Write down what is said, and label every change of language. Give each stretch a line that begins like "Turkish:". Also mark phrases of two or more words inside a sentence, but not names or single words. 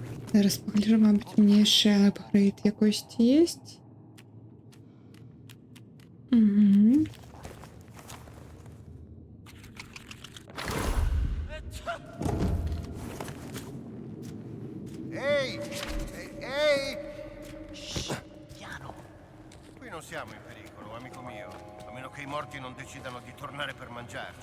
Ukrainian: Зараз погляжу, мабуть,
Russian: у меня
Ukrainian: ще апгрейд якось есть. Угу.
Italian: Ehi! Ehi! Shh, piano. Qui non siamo in pericolo, amico mio. A meno che i morti non decidano di tornare per mangiarci.